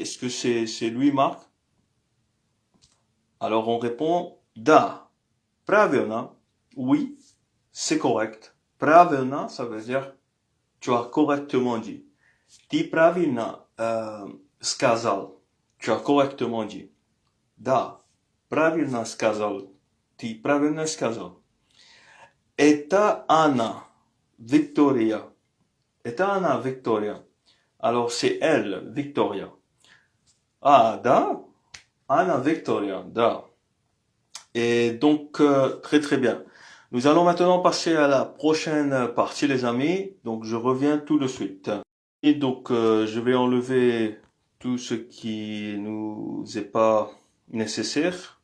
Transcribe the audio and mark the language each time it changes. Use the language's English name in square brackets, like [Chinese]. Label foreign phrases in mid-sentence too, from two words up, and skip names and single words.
[French] Est-ce que c'est lui, Marc? Alors, on répond da. Pravilna. Oui, c'est correct. Pravilna, ça veut dire tu as correctement dit. [Russian] Ты правильно сказал. [French] Tu as correctement dit. [Russian] Да, правильно сказал. Ты правильно сказал. Это она, Victoria. Это она, Victoria. [French] Alors, c'est elle, Victoria. [Russian] Ah, da? Anna, Victoria, da. [French] Et donc, très très bien. Nous allons maintenant passer à la prochaine partie, les amis. Donc, je reviens tout de suite. Et donc, je vais enlever tout ce qui nous est pas nécessaire.